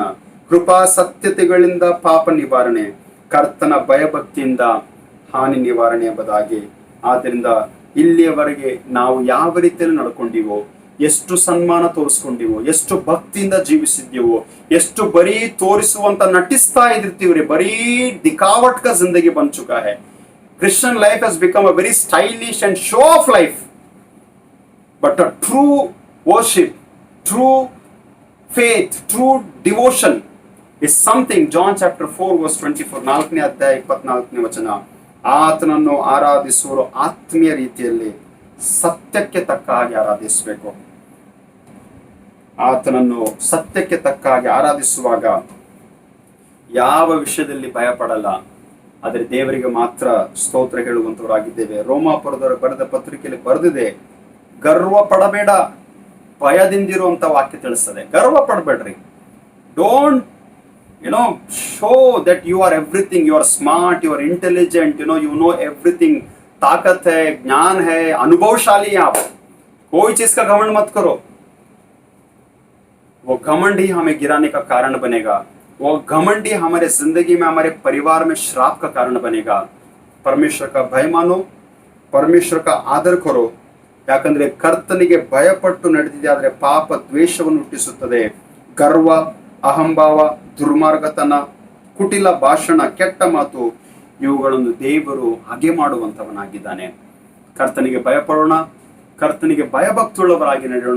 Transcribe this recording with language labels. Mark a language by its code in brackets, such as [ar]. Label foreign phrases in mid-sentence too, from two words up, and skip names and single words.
[kn] ಕೃಪಾ ಸತ್ಯತೆಗಳಿಂದ ಪಾಪ ನಿವಾರಣೆ, ಕರ್ತನ ಭಯಭಕ್ತಿಯಿಂದ ಹಾನಿ ನಿವಾರಣೆ ಎಂಬುದಾಗಿ. ಆದ್ದರಿಂದ ಇಲ್ಲಿಯವರೆಗೆ ನಾವು ಯಾವ ರೀತಿಯಲ್ಲಿ ನಡ್ಕೊಂಡಿವೋ, ಎಷ್ಟು ಸನ್ಮಾನ ತೋರಿಸ್ಕೊಂಡಿವೋ, ಎಷ್ಟು ಭಕ್ತಿಯಿಂದ ಜೀವಿಸಿದ್ದೀವೋ, ಎಷ್ಟು ಬರೀ ತೋರಿಸುವಂತ ನಟಿಸ್ತಾ ಇದಿರ್ತೀವ್ರಿ, ಬರೀ [hi] दिखावट का जिंदगी बन चुका है. [en] Christian life has become a very stylish and show off life, but a true worship, true faith, true devotion is something. John chapter 4 verse 24, [kn] 4ನೇ ಅಧ್ಯಾಯ 24ನೇ ವಚನ. ಆತನನ್ನು ಆರಾಧಿಸುವರು ಆತ್ಮೀಯ ರೀತಿಯಲ್ಲಿ ಸತ್ಯಕ್ಕೆ ತಕ್ಕ ಹಾಗೆ ಆರಾಧಿಸಬೇಕು. ಆತನನ್ನು ಸತ್ಯಕ್ಕೆ ತಕ್ಕ ಹಾಗೆ ಆರಾಧಿಸುವಾಗ ಯಾವ ವಿಷಯದಲ್ಲಿ ಭಯ ಪಡಲ್ಲ, ಆದರೆ ದೇವರಿಗೆ ಮಾತ್ರ ಸ್ತೋತ್ರ ಹೇಳುವಂತವರಾಗಿದ್ದೇವೆ. ರೋಮಾಪುರದವರು ಬರೆದ ಪತ್ರಿಕೆಯಲ್ಲಿ ಬರೆದಿದೆ, ಗರ್ವ ಪಡಬೇಡ, ಭಯದಿಂದಿರುವಂತ ವಾಕ್ಯ ತಿಳಿಸ್ತದೆ. ಗರ್ವ ಪಡಬೇಡ್ರಿ. [en] don't show that you are everything, you are smart, you are इंटेलिजेंट, you know everything. [hi] ताकत है, ज्ञान है, अनुभवशाली हैं आप. कोई चीज का घमंड मत करो. वो घमंड ही हमें गिराने का कारण बनेगा. वो घमंड ही हमारे जिंदगी में, हमारे परिवार में श्राप का कारण बनेगा. परमेश्वर का भय मानो, परमेश्वर का आदर करो. [kn] ಯಾಕಂದ್ರೆ ಕರ್ತನಿಗೆ ಭಯಪಟ್ಟು ನಡೆದಿದೆ ಆದ್ರೆ ಪಾಪ ದ್ವೇಷವನ್ನು ಹುಟ್ಟಿಸುತ್ತದೆ. ಗರ್ವ, ಅಹಂಭಾವ, ದುರ್ಮಾರ್ಗತನ, ಕುಟಿಲ ಭಾಷಣ, ಕೆಟ್ಟ ಮಾತು, ಇವುಗಳನ್ನು ದೇವರು ಹಾಗೆ ಮಾಡುವಂತವನಾಗಿದ್ದಾನೆ. ಕರ್ತನಿಗೆ ಭಯಪಡೋಣ, ಕರ್ತನಿಗೆ ಭಯಭಕ್ತುಳ್ಳವರಾಗಿ ನಡೆಯೋಣ.